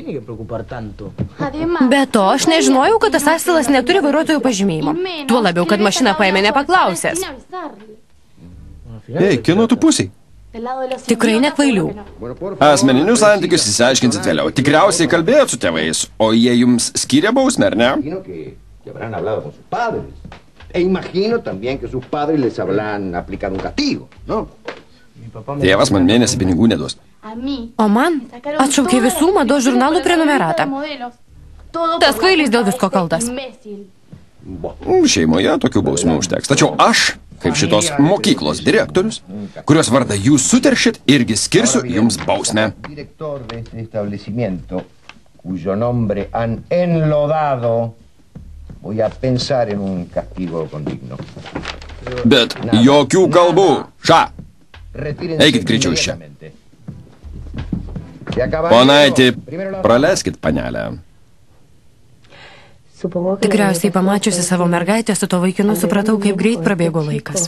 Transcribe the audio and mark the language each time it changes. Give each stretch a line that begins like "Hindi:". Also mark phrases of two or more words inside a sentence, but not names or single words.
Lithuanian: Be to, aš nežinojau, kad tas asilas neturi vairuotojų pažymėjimo. Tuo labiau, kad mašiną paėmė nepaklausęs. Ei, kieno tu pusiai? Tikrai nekvailių. Asmeninius santykius įsiaiškinsit vėliau. Tikriausiai kalbėjot su tėvais, o jie jums skyrė bausmę, ar ne?
Spanish: Imagino también que sus padres les habrán aplicado un castigo, ¿no?
Lithuanian: Tėvas man mėnesį pinigų neduos. O man atšaukė visų mados žurnalų prenumeratą. Tas kvailys dėl visko kaltas. Šeimoje tokių bausmių užteks. Tačiau aš kaip šitos mokyklos direktorius, kurios vardą jūs suteršit, irgi skirsiu jums bausmę.
Spanish: Director de este establecimiento, cuyo nombre han enlodado, voy a pensar en un castigo condigno.
Lithuanian: Bet jokių kalbų. Ša! Eikit greičiau iš čia. Ponaitį, praleiskit panelę. Tikriausiai pamačiusi savo mergaitę su to vaikinu, supratau, kaip greit prabėgo laikas.